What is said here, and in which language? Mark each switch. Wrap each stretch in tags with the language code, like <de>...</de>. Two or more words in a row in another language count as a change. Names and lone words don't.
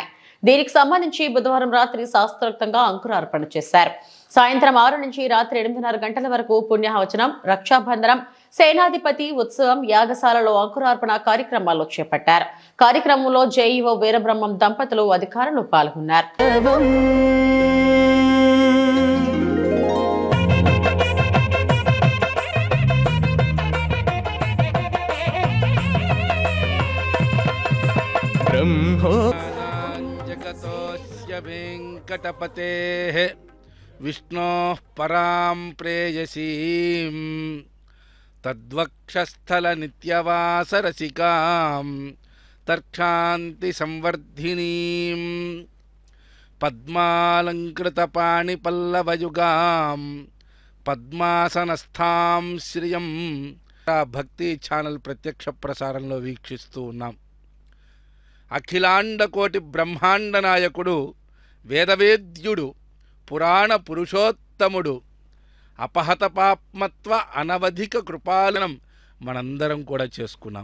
<te>దీనికి సంబంధించి బుధవారం రాత్రి శాస్త్రోక్తంగా అంకురార్పణ చేశారు. సాయంత్రం 6 నుంచి రాత్రి 8:30 గంటల వరకు పుణ్యవచనం, రక్షాబంధనం, సేనాధిపతి ఉత్సవం, యాగశాలలో అంకురార్పణ కార్యక్రమాలు చేపట్టారు. కార్యక్రమంలో జేఈఓ వీరబ్రహ్మం దంపతులు, అధికారులు పాల్గొన్నారు.</te> <sa>जगतोस्य वेंकटपतेः विष्णोः परां प्रेयसीं तद्वक्षस्थलनित्यवासरसिकां तर्क्षान्ति संवर्धिनीं पद्मालंकृतपाणिपल्लवयुगां पद्मासनस्थां श्रियं</sa> <te>భక్తి ఛానల్ ప్రత్యక్ష ప్రసారంలో వీక్షిస్తూ ఉన్నాం. అఖిలాండ కోటి బ్రహ్మాండ నాయకుడు, వేదవేద్యుడు, పురాణ పురుషోత్తముడు, అపహత పాప్మత్వ అనవధిక కృపాలనం మనందరం కూడా చేసుకున్నాం.</te>